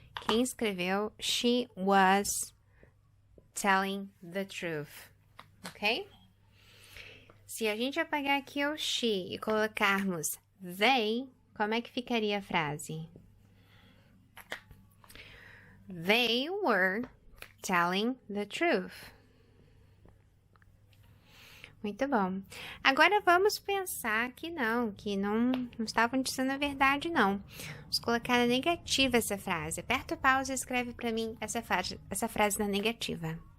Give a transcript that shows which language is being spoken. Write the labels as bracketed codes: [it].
[pt] Quem escreveu, [en] she was telling the truth, ok? [pt] Se a gente apagar aqui o she e colocarmos they, como é que ficaria a frase? [en] They were telling the truth. [pt] Muito bom. Agora vamos pensar que não estavam dizendo a verdade, não. Vamos colocar na negativa essa frase. Aperta o pause e escreve para mim essa frase na negativa.